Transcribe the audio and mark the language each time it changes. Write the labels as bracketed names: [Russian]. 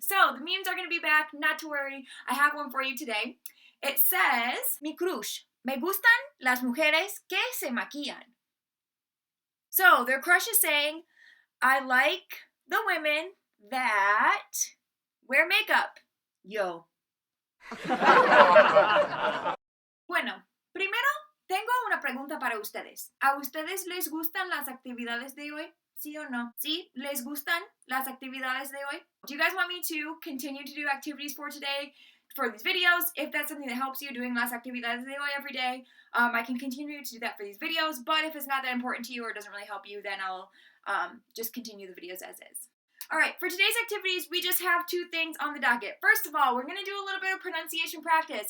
[English] So the memes are going to be back, not to worry. I have one for you today. It says, [Spanish] mi crush, me gustan las mujeres que se maquillan. [English] So their crush is saying, I like the women that wear makeup. [Spanish] Yo. Bueno, primero tengo una pregunta para ustedes. ¿A ustedes les gustan las actividades de hoy? ¿Sí o no? ¿Sí? ¿Les gustan las actividades de hoy? [English] Do you guys want me to continue to do activities for today, for these videos? If that's something that helps you doing [Spanish] las actividades de hoy [English] every day, I can continue to do that for these videos, but if it's not that important to you or doesn't really help you, then I'll just continue the videos as is. Alright, for today's activities, we just have 2 things on the docket. First of all, we're going to do a little bit of pronunciation practice.